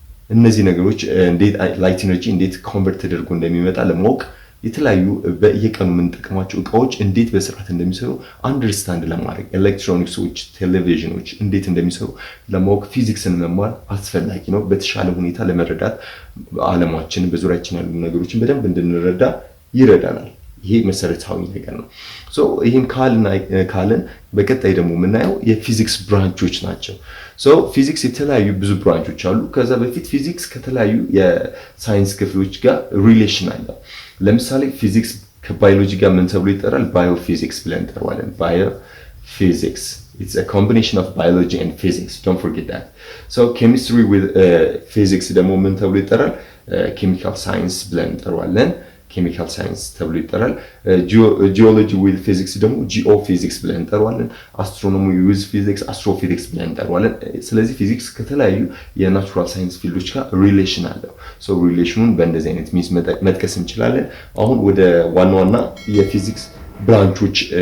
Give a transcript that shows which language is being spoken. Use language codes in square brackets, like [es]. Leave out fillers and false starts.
[am] እነዚህ ነገሮች እንዴት ላይት ኢነርጂ እንዴት ኮንቨርት ተደርጎ እንደሚመጣ ለማወቅ የተለያዩ በየቀኑ የምንጠቀማቸው እቃዎች እንዴት በስርዓት እንደሚሰሩ አንደርስታንድ ለማድረግ ኤሌክትሮኒክሶች፣ ቴሌቪዥኖች እንዴት እንደሚሰሩ ለማወቅ ፊዚክስን መማር አስፈላጊ ነው። በተሻለ ሁኔታ ለመረዳት ዓለማችንን በዙሪያችን ያሉ ነገሮችን በደንብ እንድንረዳ ይረዳናል። ይሄ መሰረታዊ ነገር ነው። ሶ ይሄን ካልን በቀጣይ ደግሞ የምናየው የፊዚክስ ብራንቾች ናቸው። ሶ ፊዚክስ የተለያዩ ብዙ ብራንቾች አሉ። ከዛ በፊት ፊዚክስ ከተለያዩ የሳይንስ ክፍሎች ጋር ሪሌሽን አለው። ለምሳሌ ፊዚክስ ከባዮሎጂ ጋር ምን ተብሎ ይጠራል? ባዮፊዚክስ ብለን እንጠራዋለን። [en] ባዮፊዚክስ it's a combination of biology and physics, don't forget that. So chemistry with physics [am] ደግሞ ምን ተብሎ ይጠራል? chemical science ብለን እንጠራዋለን። ኬሚካል ሳይንስ ተብሎ ይጠራል። ጂኦሎጂ ዊዝ ፊዚክስ ደግሞ ጂኦፊዚክስ ብለን እንጠራዋለን። አስትሮኖሚ ዊዝ ፊዚክስ አስትሮፊዚክስ ብለን እንጠራዋለን። ስለዚህ ፊዚክስ ከተለያዩ የናቹራል ሳይንስ ፊልዶች ጋር ሪሌሽን አለው። ሶ ሪሌሽኑን በእንደዚህ አይነት ሚንስ መጥቀስ እንችላለን። አሁን ወደ ዋና የፊዚክስ ብራንቾች